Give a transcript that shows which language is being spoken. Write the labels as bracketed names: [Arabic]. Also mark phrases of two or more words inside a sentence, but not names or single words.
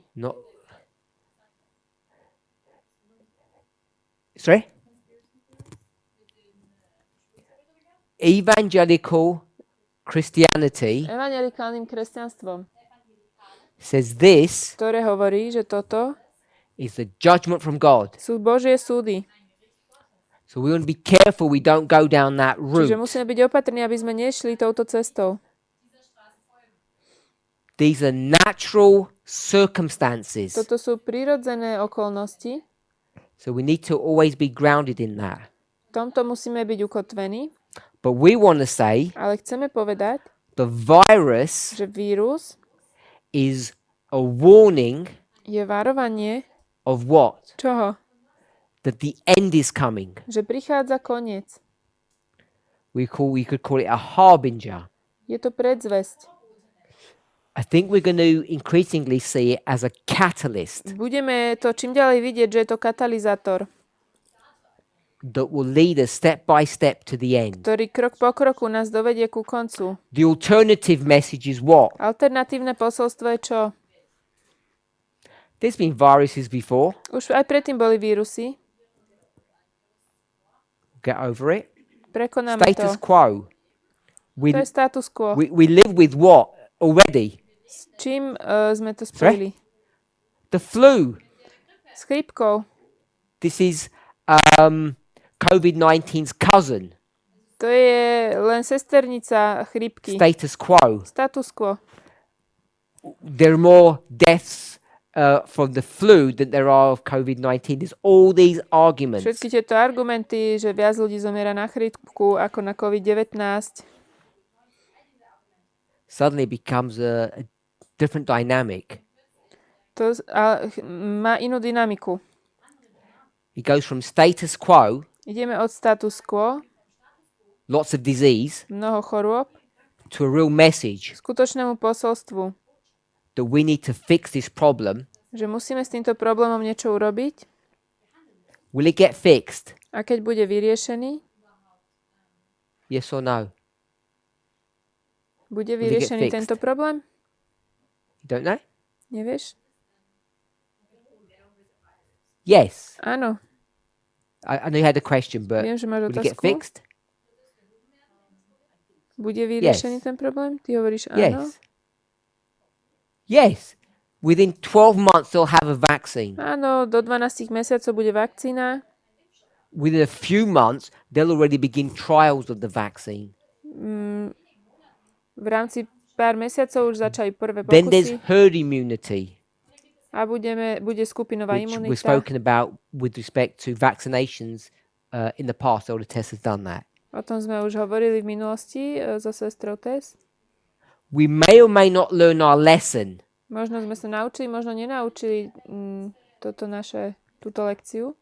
[English] not. Sorry? Evangelical Christianity [Slovak] Evangelikálnym kresťanstvom, [English] says this [Slovak] ktoré hovorí, že toto [English] is the judgment from God. [Slovak] sú Božie súdy. [English] So we want to be careful we don't go down that [Slovak] Čiže [English] route. [Slovak] musíme byť opatrní, aby sme nešli touto cestou. [English] These are natural circumstances. [Slovak] Toto sú prírodzené okolnosti. [English] So we need to always be grounded in that. [Slovak] V tomto musíme byť ukotvení, [English] But we want to say [Slovak] ale chceme povedať, [English] the virus [Slovak] že vírus [English] is a warning [Slovak] je varovanie [English] of what? [Slovak] čoho? [English] That the end is coming. [Slovak] Že prichádza koniec. [English] We could call it a harbinger. [Slovak] Je to predzvesť. [English] I think we're going to increasingly see it as a catalyst [Slovak] Budeme to čím ďalej vidieť, že je to katalizátor, [English] that will lead us step by step to the end. [Slovak] ktorý krok po kroku nás dovedie ku koncu. [English] The alternative message is what? [Slovak] Alternatívne posolstvo je čo? [English] There's been viruses before. [Slovak] Už aj predtým boli vírusy. [English] Get over it. [Slovak] Prekonáme [English] Status [Slovak] to. [English] quo. We, [Slovak] To je [Latin] status quo. [English] we live with what already? [Slovak] S čím sme to spojili? [English] The flu. [Slovak] S chrípkou. [English] This is COVID-19's cousin. [Slovak] To je len sesternica chrípky. [Latin] Status quo. Status quo. [English] There are more deaths from the flu than there are of COVID-19. There's all these arguments. [Slovak] Všetky tieto argumenty, že viac ľudí zomiera na chrípku ako na COVID-19, [English] Suddenly it becomes a different dynamic. [Slovak] to má inú dynamiku. [English] It goes from [Latin] status quo, [Slovak] Ideme od [Latin] status quo, [English] lots of disease, [Slovak] mnoho chorôb, [English] to a real message [Slovak] skutočnému posolstvu, [English] that we need to fix this problem. [Slovak] že musíme s týmto problémom niečo urobiť [English] Will it get fixed? [Slovak] a keď bude vyriešený, [English] Yes or no? [Slovak] bude [English] Will it get [Slovak] vyriešený [English] fixed? [Slovak] tento problém? [English] You don't know? [Slovak] Nevieš? [English] Yes. [Slovak] Áno, [English] I know you had a question, but [Slovak] viem, že máš [English] will it get [Slovak] otázku. [English] fixed? [Slovak] Bude vyriešený ten problém? Ty hovoríš áno? [English] Yes. Yes. Within 12 months, they'll have a vaccine. [Slovak] Áno, do 12 mesiacov bude vakcína. [English] Within a few months, they'll already begin trials of the vaccine. [Slovak] V rámci pár mesiacov už začali prvé [English] Then there's [Slovak] pokusy [English] herd immunity, [Slovak] a bude skupinová [English] which was [Slovak] imunita. [English] spoken about with respect to vaccinations in the past. Older Tess has done that. [Slovak] O tom sme už hovorili v minulosti so sestrou Tess. [English] We may or may not learn our lesson, [Slovak] Možno sme sa naučili, možno nenaučili túto lekciu.